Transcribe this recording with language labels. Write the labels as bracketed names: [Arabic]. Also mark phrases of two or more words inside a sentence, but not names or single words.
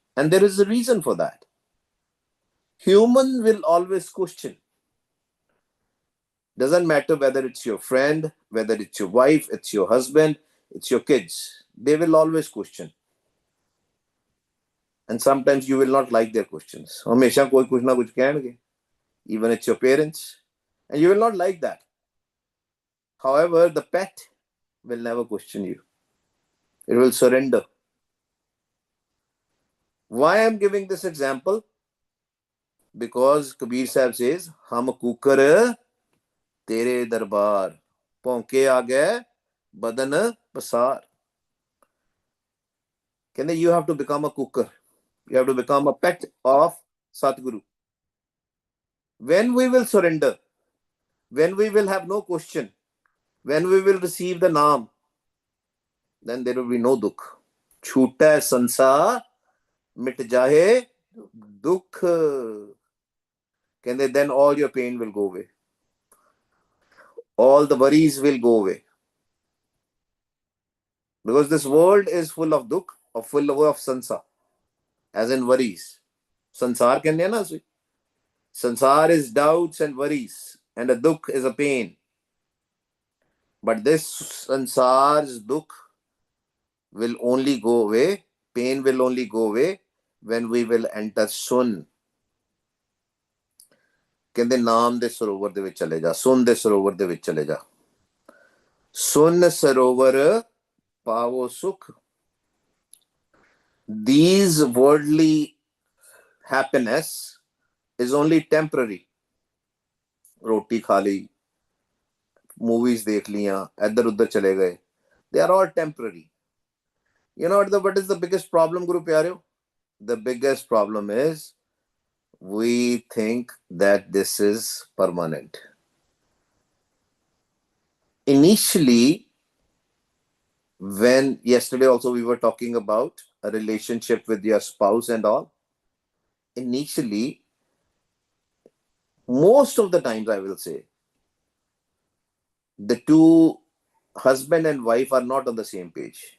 [English] And there is a reason for that. Human will always question. Doesn't matter whether it's your friend, whether it's your wife, it's your husband, it's your kids. They will always question. And sometimes you will not like their questions. [Hindi] हमेशा कोई कुछ ना कुछ कहेंगे. [English] Even it's your parents. And you will not like that. However, the pet will never question you. It will surrender. Why I'm giving this example? Because Kabir Sahib says, [Hindi] हम कुकर तेरे दरबार भौंके आ गए बदन पसार. [English] You have to become a cooker. You have to become a pet of Satguru. When we will surrender, when we will have no question, when we will receive the Naam, then there will be no dukh. [Punjabi] ਛੂਟੈ ਸੰਸਾਰ ਮਿਟ ਜਾਹੇ ਦੁਖ. [English] Then all your pain will go away. All the worries will go away. Because this world is full of dukh, or full of sansar, as in worries. [Hindi] संसार कहने ना उसे. [English] Sansar is doubts and worries, and a dukh is a pain. But this sansar's dukh will only go away, pain will only go away when we will enter sun. [Punjabi] ਕਹਿੰਦੇ ਨਾਮ ਦੇ ਸਰੋਵਰ ਦੇ ਵਿੱਚ ਚਲੇ ਜਾ, ਸੁਨ ਦੇ ਸਰੋਵਰ ਦੇ ਵਿੱਚ ਚਲੇ ਜਾ. ਸੁਨ ਸਰੋਵਰ ਪਾਵੋ ਸੁਖ. [English] These worldly happiness is only temporary. [Hindi] रोटी खा ली, movies देख लिया, इधर उधर चले गए. [English] They are all temporary. You know what is the biggest problem, Guru Pyareo? The biggest problem is we think that this is permanent. Initially, when yesterday also we were talking about a relationship with your spouse and all, initially, most of the times I will say, the two husband and wife are not on the same page.